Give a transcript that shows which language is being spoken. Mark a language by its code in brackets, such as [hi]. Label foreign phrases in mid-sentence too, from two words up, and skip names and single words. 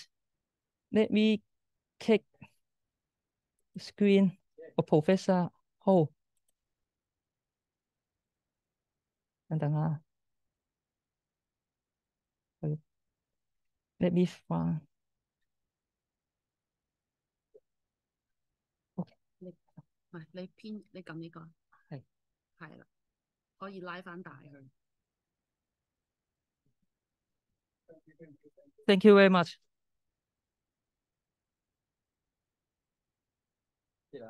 [en] Let me click the screen of Professor Ho. [yue] 等等啊 [en] Let me find. Okay. [yue] 你編你撳呢個係啦，可以拉翻大佢。 [en] Thank you very much. Yeah.